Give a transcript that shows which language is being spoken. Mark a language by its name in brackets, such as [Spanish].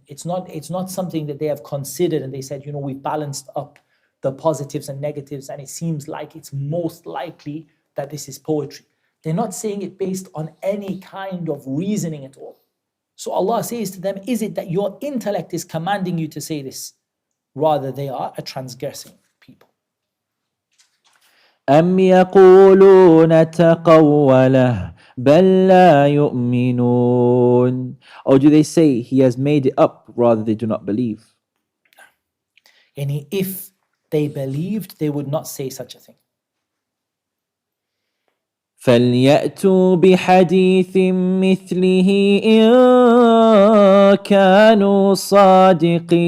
[English] It's not something that they have considered and they said, we've balanced up the positives and negatives, and it seems like it's most likely that this is poetry. They're not saying it based on any kind of reasoning at all. So Allah says to them, is it that your intellect is commanding you to say this? Rather, they are a transgressing people. [Arabic] أم يقولون تقوله بل لا يؤمنون. [English] Or do they say he has made it up, rather they do not believe? And if they believed, they would not say such a thing. [Arabic] فليأتوا بحديث مثله إن كانوا صادقين.